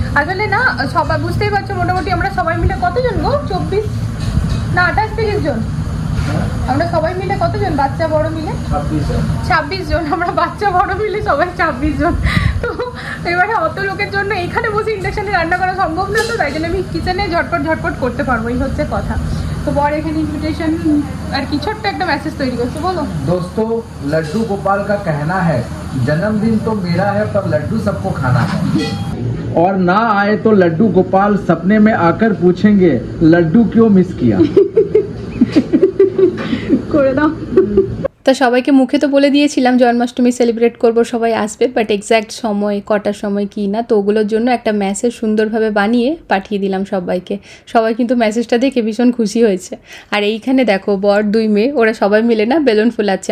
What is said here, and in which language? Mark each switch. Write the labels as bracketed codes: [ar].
[bn] আসলে না সবাই বুঝতেই পারছো, মোটামুটি আমরা সবাই মিলে কতজন গো, 24 না 28-30 জন, আমরা সবাই মিলে কতজন, বাচ্চা বড় মিলে 26 জন, আমরা বাচ্চা বড় মিলে সবাই 26 জন। তো এবারে অত লোকের জন্য এখানে বসে ইন্ডাকশনে রান্না করা সম্ভব না, তো তাই জন্য আমি কিচেনে ঝটপট ঝটপট করতে পারবো, এই হচ্ছে কথা। তো বড় এখানে ইনভিটেশন আর কি ছোট্ট একটা মেসেজ তৈরি করছে, বলো। [hi] दोस्तों लड्डू गोपाल का कहना है जन्मदिन तो मेरा है पर लड्डू सबको खाना है, और ना आए तो लड्डू गोपाल सपने में आकर पूछेंगे लड्डू क्यों मिस किया। [bn] করে দাও। তো সবাইকে মুখে তো বলে দিয়েছিলাম জন্মাষ্টমী সেলিব্রেট করব, সবাই আসবে, বাট এক্স্যাক্ট সময় কটার সময় কি না, তো ওগুলোর জন্য একটা মেসেজ সুন্দরভাবে বানিয়ে পাঠিয়ে দিলাম সবাইকে। সবাই কিন্তু মেসেজটা দেখে ভীষণ খুশি হয়েছে। আর এইখানে দেখো বর 2 মেয়ে, ওরা সবাই মিলে না বেলুন ফুলাচ্ছে।